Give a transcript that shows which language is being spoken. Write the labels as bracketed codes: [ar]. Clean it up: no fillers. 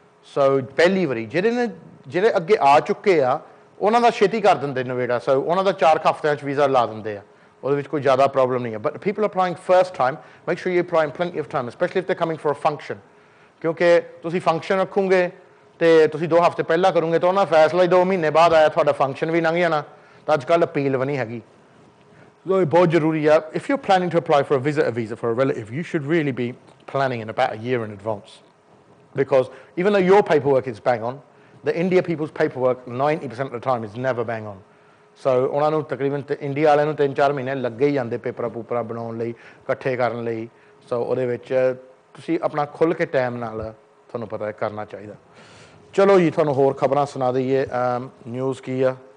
[pa] ਸੋ ਪਹਿਲੀ ਵਾਰੀ ਜਿਹੜੇ ਅੱਗੇ ਆ ਚੁੱਕੇ ਆ ਉਹਨਾਂ ਦਾ ਛੇਤੀ ਕਰ ਦਿੰਦੇ ਨਵੇੜਾ ਸੋ ਉਹਨਾਂ ਦਾ 4 ਹਫ਼ਤਿਆਂ 'ਚ ਵੀਜ਼ਾ ਲਾ ਦਿੰਦੇ ਆ ਉਹਦੇ ਵਿੱਚ ਕੋਈ ਜ਼ਿਆਦਾ ਪ੍ਰੋਬਲਮ ਨਹੀਂ ਹੈ [en] but people applying first time make sure you applying plenty of time specially if they coming for a function [pa] ਕਿਉਂਕਿ ਤੁਸੀਂ ਫੰਕਸ਼ਨ ਰੱਖੋਗੇ ਤੇ ਤੁਸੀਂ 2 ਹਫ਼ਤੇ ਪਹਿਲਾਂ ਕਰੋਗੇ ਤਾਂ ਉਹਨਾਂ ਦਾ ਫੈਸਲਾ ਹੀ 2 ਮਹੀਨੇ ਬਾਅਦ ਆਇਆ ਤੁਹਾਡਾ ਫੰਕਸ਼ਨ ਵੀ ਲੰਘ ਜਾਣਾ ਤਾਂ ਅੱਜ ਕੱਲ੍ਹ ਅਪੀਲ ਵੀ ਨਹੀਂ ਹੈਗੀ [hi] बहुत ज़रूरी है. [en] If you're planning to apply for a visitor visa for a relative, you should really be planning in about a year in advance. Because even though your paperwork is bang on, the India people's paperwork 90% of the time is never bang on. [pa] So ਉਹਨਾਂ ਨੂੰ ਤਕਰੀਬਨ India ਵਾਲਿਆਂ ਨੂੰ 3-4 ਮਹੀਨੇ ਲੱਗੇ ਹੀ ਜਾਂਦੇ ਪੇਪਰਾਂ ਪੂਪਰਾਂ ਬਣਾਉਣ ਲਈ, ਇਕੱਠੇ ਕਰਨ ਲਈ. ਸੋ ਉਹਦੇ ਵਿੱਚ ਤੁਸੀਂ ਆਪਣਾ ਖੁੱਲ੍ਹ ਕੇ ਟਾਈਮ ਨਾਲ ਤੁਹਾਨੂੰ ਪਤਾ ਹੈ ਕਰਨਾ ਚਾਹੀਦਾ. ਚਲੋ ਜੀ ਤੁਹਾਨੂੰ ਹੋਰ ਖਬਰਾਂ ਸੁਣਾ ਦਈਏ. ਨਿਊਜ਼ ਕੀ ਆ?